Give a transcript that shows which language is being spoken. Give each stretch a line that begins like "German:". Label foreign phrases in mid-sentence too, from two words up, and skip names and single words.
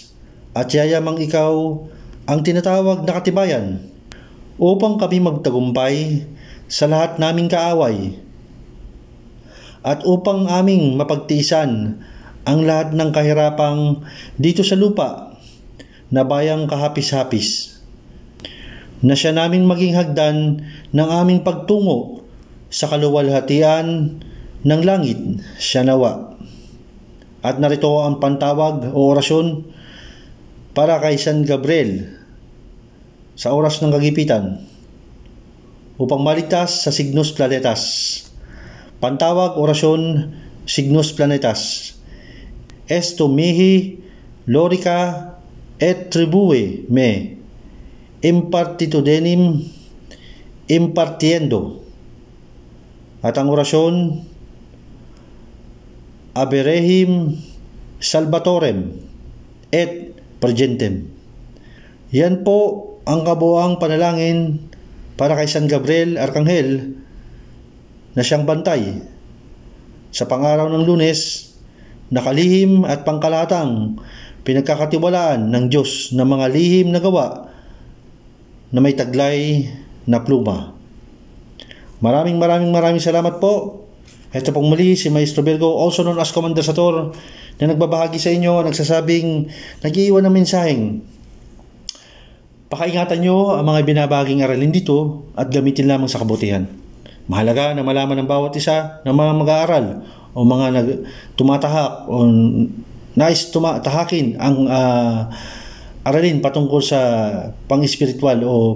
Filipino: at yayamang ikaw ang tinatawag na katibayan upang kami magtagumpay sa lahat naming kaaway at upang aming mapagtiisan ang lahat ng kahirapang dito sa lupa na bayang kahapis-hapis, na siya naming maging hagdan ng aming pagtungo sa kaluwalhatian ng langit siya nawa. At narito ang pantawag o orasyon para kay San Gabriel sa oras ng kagipitan upang maligtas sa Signos Planetas. Pantawag orasyon Signos Planetas.
Latin: Esto mihi lorica et tribue me impartitudenim impartiendo.
Filipino: At ang orasyon aberehim
Latin: salvatorem et pregentem.
Filipino: Yan po ang kabuuang panalangin para kay San Gabriel Arkanghel na siyang bantay sa pang-araw ng Lunes, nakalihim at pangkalatang pinagkakatiwalaan ng Diyos ng mga lihim na gawa na may taglay na pluma. Maraming salamat po. Ito pong muli si Maestro Virgo,
English: also known as
Filipino: Commander Sator, na nagbabahagi sa inyo, nagsasabing, nag-iiwan ng mensaheng pakaingatan nyo ang mga binabaging aralin dito at gamitin lamang sa kabutihan. Mahalaga na malaman ng bawat isa ng mga mag-aaral o mga tumatahak o nais tahakin ang aralin patungkol sa pang-espiritual o